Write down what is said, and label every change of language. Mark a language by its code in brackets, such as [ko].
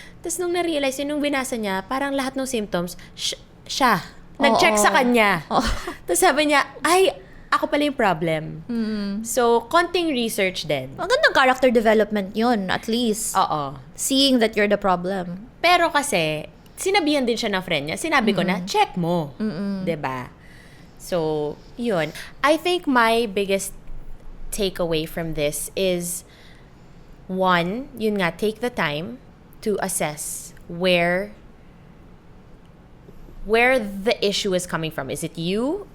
[tl] Tapos nung na-realize yun, nung binasa niya, parang lahat ng symptoms, siya, nag-check sa kanya. Tapos sabi niya, ay, ako pala yung problem. So, konting research din. Magandang character development yun, at least. Oo. [en] Seeing that you're the problem. [tl] Pero kasi, sinabihan din siya ng friend niya. Sinabi ko na, check mo. 'Di ba? So, yun. [en] I think my biggest takeaway from this is, one, yun nga, take the time to assess where the issue is coming from. Is it you?